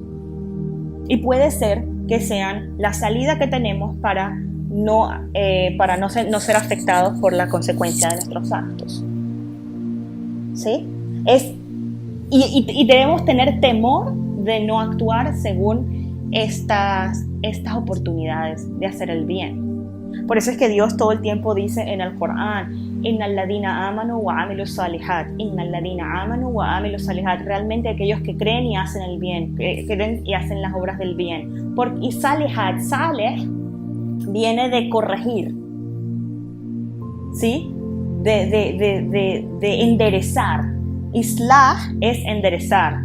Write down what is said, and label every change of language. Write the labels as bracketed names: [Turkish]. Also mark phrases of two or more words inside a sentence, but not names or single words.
[Spanish] Y puede ser que sean la salida que tenemos para no ser afectados por la consecuencia de nuestros actos, ¿sí? Y debemos tener temor de no actuar según estas oportunidades de hacer el bien. Por eso es que Dios todo el tiempo dice en el Corán: [Arabic] إن الذين آمنوا وعملوا الصالحات، إن الذين آمنوا وعملوا الصالحات. [Spanish] Realmente aquellos que creen y hacen el bien, creen y hacen las obras del bien. Y salihat, saleh, viene de corregir, ¿sí? De enderezar. Islah es enderezar.